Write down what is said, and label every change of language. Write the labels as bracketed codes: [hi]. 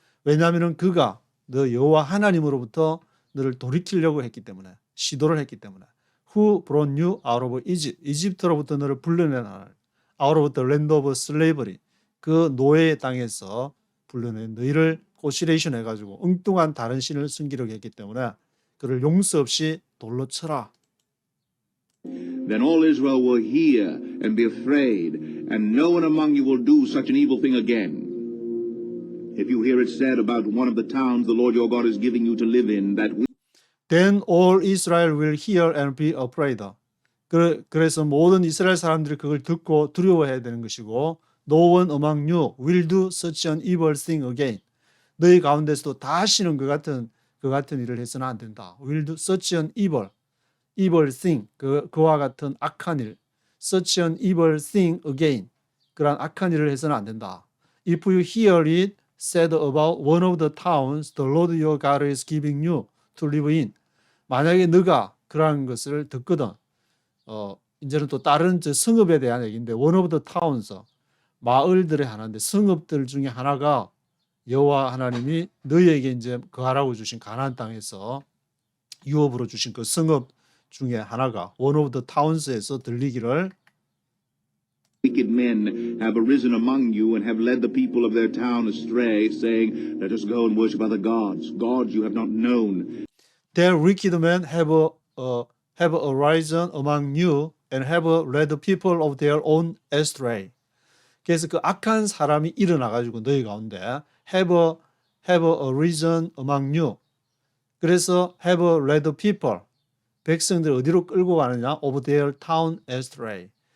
[ko] 왜냐하면 그가 너 여호와 하나님으로부터 너를 돌이키려고 했기 때문에, 시도를 했기 때문에. [en] Who brought you out of Egypt. [ko] 이집트로부터 너를 불러낸 하나님. [en] Out of the land of slavery. [ko] 그 노예의 땅에서 불러낸 너희를 코시레이션 해가지고 엉뚱한 다른 신을 섬기려고 했기 때문에 그를 용서 없이 돌로 쳐라. [en] Then all Israel will hear and be afraid, and no one among you will do such an evil thing again. If you hear it said about one of the towns the Lord your God is giving you to live in, that Then all Israel will hear and be afraid. [ko] 그래서 모든 이스라엘 사람들이 그걸 듣고 두려워해야 되는 것이고 [en] No one among you will do such an evil thing again. [ko] 너희 가운데서도 다시는 그 같은 일을 해서는 안 된다. [en] Will do such an evil thing. [ko] 그와 같은 악한 일. [en] Such an evil thing again. [ko] 그러한 악한 일을 해서는 안 된다. [en] If you hear it said about one of the towns the Lord your God is giving you to live in. [ko] 만약에 너가 그러한 것을 듣거든. 이제는 또 다른 성읍에 대한 얘기인데 [en] one of the towns. [ko] 마을들의 하나인데 성읍들 중에 하나가 여호와 하나님이 너희에게 이제 거하라고 주신 가나안 땅에서 유업으로 주신 그 성읍 중에 하나가 [en] one of the towns [ko] 에서 들리기를 [en] wicked men have arisen among you and have led the people of their town astray, saying, Let us go and worship other gods, gods you have not known. Their wicked men have arisen among you and have led the people of their own astray. [ko] 그래서 그 악한 사람이 일어나가지고 너희 가운데 [en] have arisen among you. [ko] 그래서 [en] have led the people. [ko] 백성들 어디로 끌고 가느냐? [en] Of their town astray.